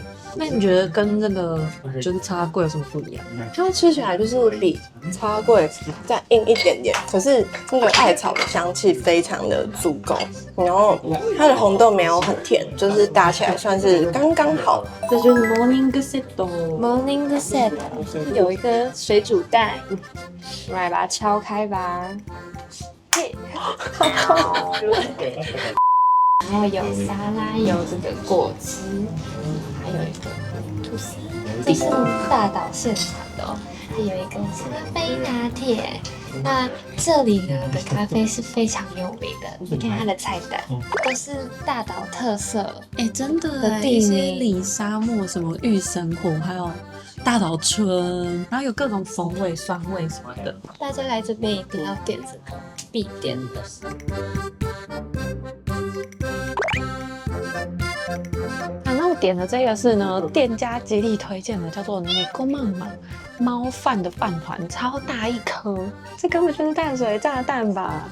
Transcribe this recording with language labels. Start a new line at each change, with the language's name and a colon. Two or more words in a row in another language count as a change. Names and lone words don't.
Chinese: 那你覺得跟这個就是叉粿有什麼不一樣？它吃起來就是比叉粿再硬一點點，可是那個艾草的香氣非常的足夠，然後它的紅豆沒有很甜，就是搭起來算是剛剛好。這就是
English: morning set。 Morning set
Chinese: 有一個水煮蛋，我们来把它敲開吧。嘿，然後有沙拉，有這個果汁，還有一個吐司，這是大島現產的哦。還有一個是杯拿鐵。那這裡呢的咖啡是非常有名的，你看它的菜單都是大島特色。真的的地名，一些里沙漠什麼御神火，還有大島春，然後有各種風味、酸味什麼的。大家來這邊一定要點這個必點的。那我點的這個是呢，店家極力推薦的，叫做猫慢慢貓飯的飯糰，超大一顆，這根本就是淡水炸蛋吧。